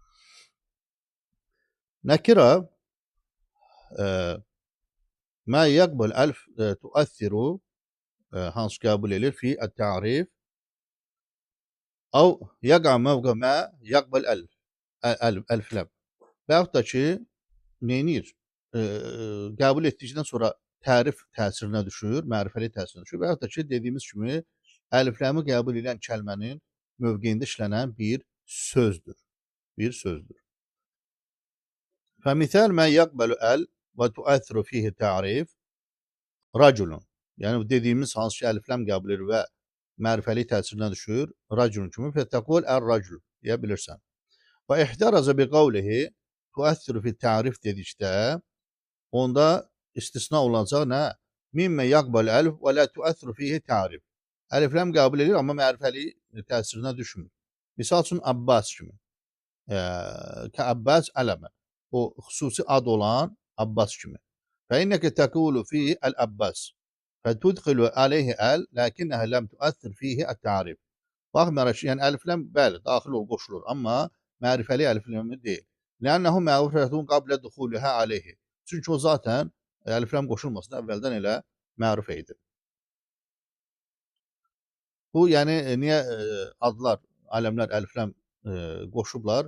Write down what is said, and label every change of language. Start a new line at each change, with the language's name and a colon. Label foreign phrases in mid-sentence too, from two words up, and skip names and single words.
Arabic: نكرة ما يقبل أل تؤثر
Azerbaijani: hansı qəbul edir
Arabic: في التعريف أو يقع موقع ما يقبل أل.
Azerbaijani: Və yaxud da ki, neynir? Qəbul etdikdən sonra tərif təsirinə düşür, mərifəli təsirinə düşür və yaxud da ki, dediyimiz kimi, əlifləmi qəbul edən kəlmənin mövqeyində işlənən bir sözdür.
Arabic: فمثال ما يقبل ال وتؤثر فيه التعريف رجل.
Azerbaijani: Yəni dediyimiz hansı ki, əlifləm qəbul edir və mərifəli təsirinə düşür, racul kimi
Arabic: فتقول الرجل
Azerbaijani: deyə bilirsən.
Arabic: واحترز بقوله تؤثر في التعريف
Azerbaijani: dedikdə, onda istisna olacaq nə?
Arabic: مما يقبل أل ولا تؤثر فيه التعريف.
Azerbaijani: Əlifləm qəbul edir, amma mərifəli təsirinə düşmür. Misal üçün, Abbas kimi.
Arabic: كعباس علما.
Azerbaijani: O xüsusi ad olan Abbas kimi.
Arabic: فإنك تقول فيه الأباس فتدخل عليه ال لكنها لم تؤثر فيه التعريف.
Azerbaijani: Baxmayaraq ki, yəni əlifləm bəli daxil ol qoşulur, amma mərifəli əlifləmi deyil.
Arabic: لأنه معرفة قبل دخولها عليه.
Azerbaijani: Çünki o zaten əlifləm qoşulmasın əvvəldən elə mərifə idi. Bu yəni niyə adlar, aləmlər əlifləm qoşublar?